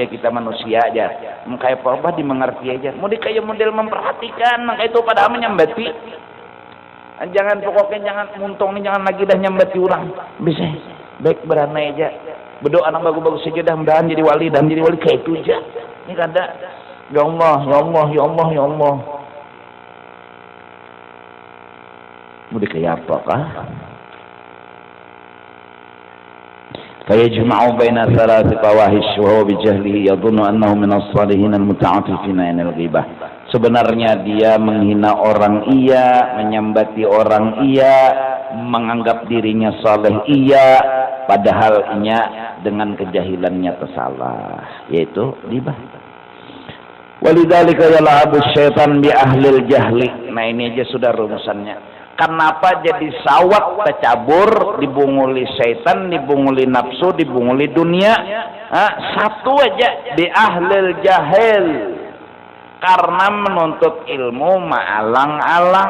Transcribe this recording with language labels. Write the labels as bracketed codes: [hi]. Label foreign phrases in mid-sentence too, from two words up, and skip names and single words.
[bjn] kita manusia jar, kayak apa dimengerti aja, mau kayak model memperhatikan, maka itu pada menyambati, jangan pokoknya jangan muntong nih, jangan lagi dah nyambati orang, bisa baik berana aja, berdoa anak bagus-bagus saja dah, mudahan jadi wali, dan jadi wali kayak itu aja, ini kada, [ar] يا الله يا الله يا الله يا الله, [bjn] mau kayak apa kah? [ar] فيجمع بين ثلاث فواحش وهو بجهله يظن أنه من الصالحين المتعاطفين عن الغيبة. [bjn] Sebenarnya dia menghina orang iya, menyambati orang iya, menganggap dirinya saleh iya, padahal inya dengan kejahilannya tersalah, yaitu ghibah. [ar] ولذلك يلعب الشيطان بأهل الجهل. [bjn] Nah ini aja sudah rumusannya. Kenapa jadi sawat tercabur, dibunguli setan, dibunguli nafsu, dibunguli dunia? Satu aja, di [ar] أهل الجهل. [bjn] Karena menuntut ilmu maalang-alang.